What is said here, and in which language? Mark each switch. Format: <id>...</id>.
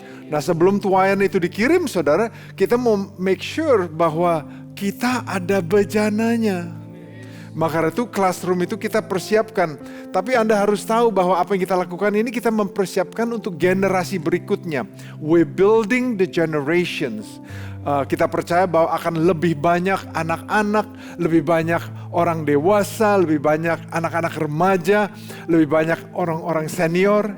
<id>Nah sebelum tuaian itu dikirim saudara, kita mau make sure bahwa kita ada bejananya. Maka itu classroom itu kita persiapkan. Tapi Anda harus tahu bahwa apa yang kita lakukan ini kita mempersiapkan untuk generasi berikutnya.</id> <en>We're building the generations.</en> <id>Kita percaya bahwa akan lebih banyak anak-anak, lebih banyak orang dewasa, lebih banyak anak-anak remaja, lebih banyak orang-orang senior.</id>